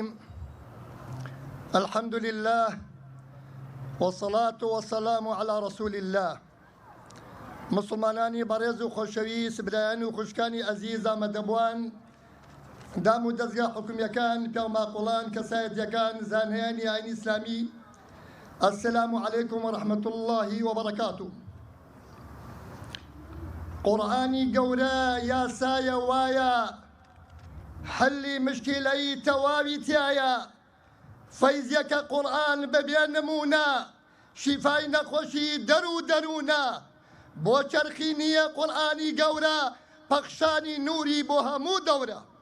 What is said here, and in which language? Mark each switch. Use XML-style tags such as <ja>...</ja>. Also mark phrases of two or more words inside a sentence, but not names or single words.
<ar>الحمد لله والصلاة والسلام على رسول الله.</ar> <ckb>مسلمانانی بەڕێز و خۆشەویست، برایان و خوشکانی ئەزیز، ئامادەبوان، دام و دەستگا حکومیەکان، پیاماقۆڵان، کەسایەتیەکان، زانایانی ئاینی ئیسلامی،</ckb> <ar>السلام علیکم ورحمة الله وبركاته.</ar> <ckb>قورئانی گەورە یاسایە وایە، حلی مشکلەی تەواوی تایە، فەیزیەکە قورئان بەبێ نمونە، شیفای نەخۆشی دەرونە، بۆ چەرخی نییە قورئانی گەورە، پەخشانی نووری بۆ هەموو دەورە.</ckb>